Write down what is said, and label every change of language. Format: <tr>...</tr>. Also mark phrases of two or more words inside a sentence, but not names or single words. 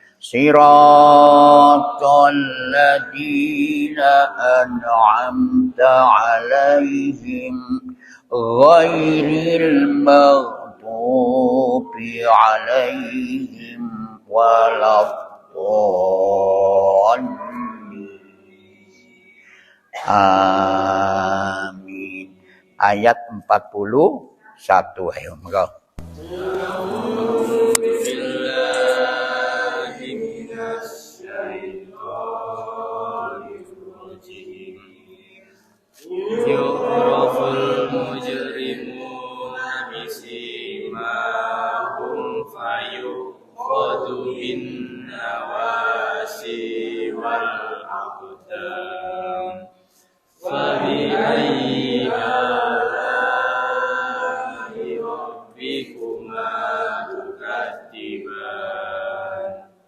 <ar>صراط الذين أنعمت عليهم غير المغضوب عليهم ولا الضالين. Amin.</ar> <id>Ayat 41. Ayo, monggo.</id> <ar>يعرف المجرمون بسيماهم فيؤخذ بال نواصي والأقدام فبأي آلاء ربكما تكذبان.</ar>